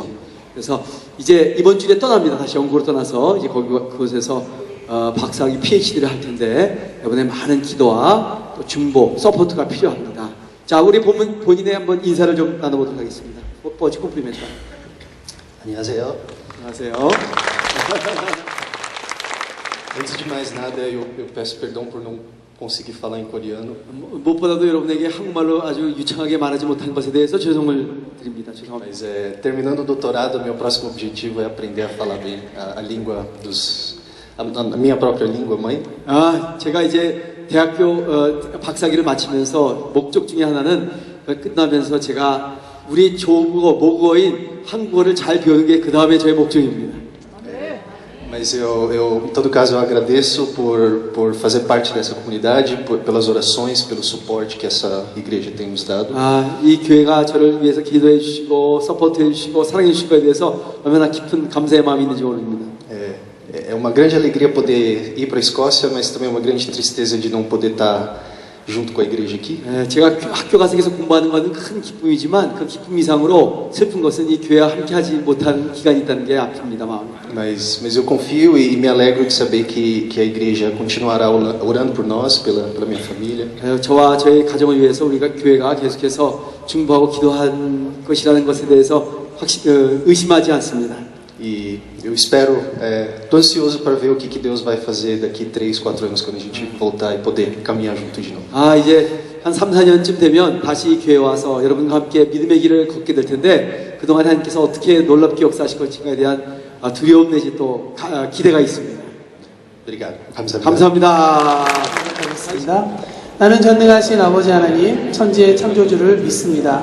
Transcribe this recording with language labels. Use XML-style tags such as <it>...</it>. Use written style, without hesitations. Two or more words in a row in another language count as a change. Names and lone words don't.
<ko>그래서 이제 이번 주에 떠납니다. 다시 영국으로 떠나서 이제 그곳에서 박사학위 PhD를 할 텐데 이번에 많은 기도와 또 중보, 서포트가 필요합니다. 자, 우리 본인의 한번 인사를 좀 나눠보도록 하겠습니다. 뽀뽀지 콤플리멘트. 안녕하세요. 안녕하세요.</ko> <pt>Antes de mais nada, eu peço perdão por não conseguir falar em coreano.</pt> <ko>무엇보다도 여러분에게 한국말로 아주 유창하게 말하지 못한 것에 대해서 죄송을 드립니다. 죄송합니다.</ko> <pt>Mas terminando o doutorado, meu próximo objetivo é aprender a falar bem a língua a minha própria língua mãe.</pt> <ko>제가 이제 대학교 박사학위를 마치면서 목적 중에 하나는 끝나면서 제가 우리 조국어, 모국어인 한국어를 잘 배우는 게 그 다음에 저의 목적입니다.</ko> <pt>Mas em todo caso, eu agradeço por fazer parte dessa comunidade, pelas orações, pelo suporte que essa igreja tem nos dado.</pt> <ko>이 교회가 저를 위해서 기도해 주시고 서포트해 주시고 사랑해 주신 것에 대해서 얼마나 깊은 감사의 마음이 있는지 모릅니다.</ko> <pt>É uma grande alegria poder ir para a Escócia, mas também uma grande tristeza de não poder estar junto com a igreja aqui.</pt> <ko>제가 학교 가서 계속 공부하는 것은 큰 기쁨이지만 그 기쁨 이상으로 슬픈 것은 이 교회와 함께하지 못한 기간이 있다는 게 아픕니다, 마음이.</ko> <pt>Mas eu confio e me alegro de saber que a igreja continuará orando por nós, pela minha família.</pt> <ko>저와 저의 가정을 위해서 우리가 교회가 계속해서 중보하고 기도한 것이라는 것에 대해서 의심하지 않습니다.</ko> <pt>E eu espero, tô ansioso para ver o que Deus vai fazer daqui 3, 4 anos quando a gente voltar e poder caminhar junto de novo.</pt> <ko>이제 한 3, 4년쯤 되면 다시 교회에 와서 여러분과 함께 믿음의 길을 걷게 될 텐데 그동안 하나님께서 어떻게 놀랍게 역사하실 것인가에 대한 두려움 내지 또 기대가 있습니다.</ko> <pt>Obrigado. 감사합니다.</pt> <ko>감사합니다. 하겠습니다. 나는 전능하신 아버지 하나님, 천지의 창조주를 믿습니다.</ko>